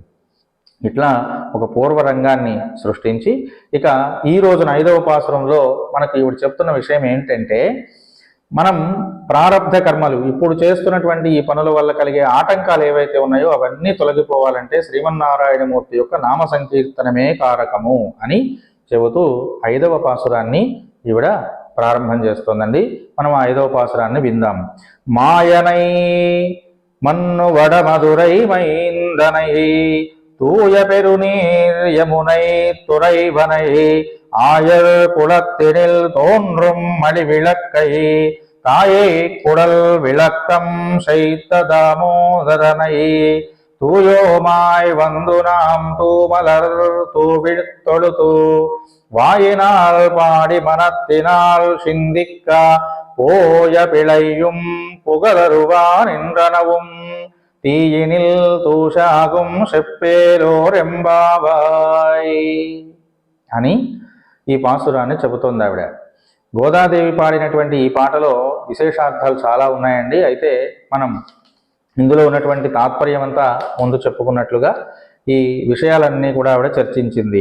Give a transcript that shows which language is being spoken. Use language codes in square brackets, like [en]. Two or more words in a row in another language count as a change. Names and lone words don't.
[te] ఇట్లా ఒక పూర్వరంగాన్ని సృష్టించి ఇక ఈ రోజున 5వ పాసురంలో మనకు ఈవిడ చెప్తున్న విషయం ఏంటంటే, మనం ప్రారబ్ధ కర్మలు ఇప్పుడు చేస్తున్నటువంటి ఈ పనుల వల్ల కలిగే ఆటంకాలు ఏవైతే ఉన్నాయో అవన్నీ తొలగిపోవాలంటే శ్రీమన్నారాయణమూర్తి యొక్క నామ సంకీర్తనమే కారకము అని చెబుతూ 5వ పాసురాన్ని ఈవిడ ప్రారంభం చేస్తోందండి. మనం ఆ 5వ పాసురాన్ని విందాం. [ta] மாயனை மன்னு வட மதுரை மைந்தனை தூய பெருநீர் யமுனை துறைவனை ஆயர் குளத்தினில் தோன்றும் மணிவிளக்கை தாயை குடல் விளக்கம் செய்த தாமோதரனை தூயோமாய் வந்து நாம் தூமலர் தூவிழ்த்தொழுது வாயினால் பாடி மனத்தினால் சிந்திக்க போய பிழையும் புகழருவான் என்றனவும் தீயினில் தூசாகும் செப்பேலோர் எம்பாவாய் [te] అని ఈ పాసురాన్ని చెబుతోంది ఆవిడ. గోదాదేవి పాడినటువంటి ఈ పాటలో విశేషార్థాలు చాలా ఉన్నాయండి. అయితే మనం ఇందులో ఉన్నటువంటి తాత్పర్యం అంతా ముందు చెప్పుకున్నట్లుగా ఈ విషయాలన్నీ కూడా ఆవిడ చర్చించింది.